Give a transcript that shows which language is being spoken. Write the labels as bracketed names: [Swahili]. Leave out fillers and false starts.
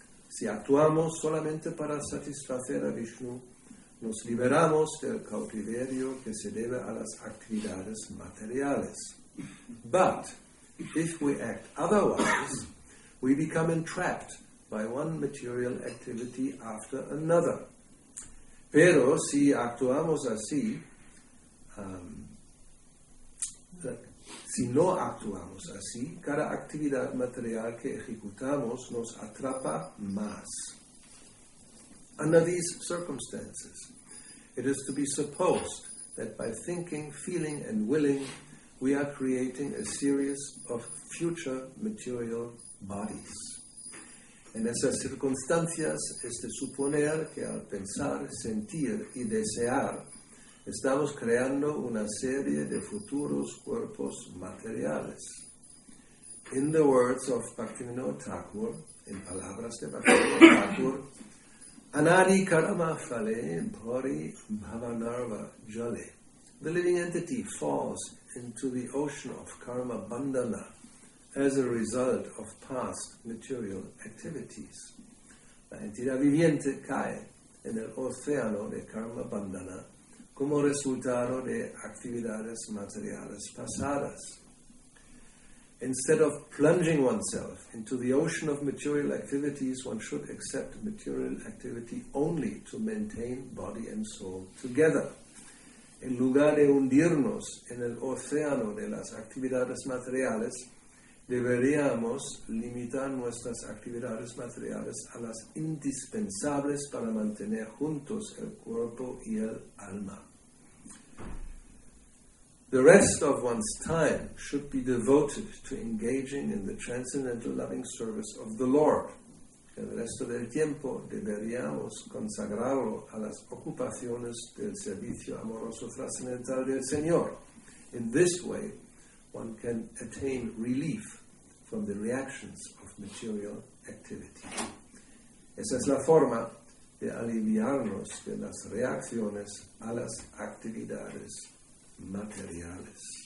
[Spanish] Si actuamos solamente para satisfacer a Vishnu, nos liberamos del cautiverio que se debe a las actividades materiales. [English] But if we act otherwise, we become entrapped by one material activity after another. [Spanish] Pero si actuamos así, si no actuamos así, cada actividad material que ejecutamos nos atrapa más. [English] Under these circumstances, it is to be supposed that by thinking, feeling, and willing, we are creating a series of future material bodies. [Spanish] En esas circunstancias es de suponer que al pensar, sentir y desear, estamos creando una serie de futuros cuerpos materiales. [English] In the words of Bhaktivinoda Thakur, [Spanish] en palabras de Bhaktivinoda Thakur, [Bangla] Anadi karama phale bhori bhavanarva jale. [English] The living entity falls into the ocean of karma bandhana as a result of past material activities. [Spanish] La entidad viviente cae en el océano de karma bandhana como resultado de actividades materiales pasadas. [English] Instead of plunging oneself into the ocean of material activities, one should accept material activity only to maintain body and soul together. [Spanish] En lugar de hundirnos en el océano de las actividades materiales, deberíamos limitar nuestras actividades materiales a las indispensables para mantener juntos el cuerpo y el alma. [English] The rest of one's time should be devoted to engaging in the transcendental loving service of the Lord. [Spanish] El resto del tiempo deberíamos consagrarlo a las ocupaciones del servicio amoroso trascendental del Señor. [English] In this way, one can attain relief from the reactions of material activity. [Spanish] Esa es la forma de aliviarnos de las reacciones a las actividades materiales.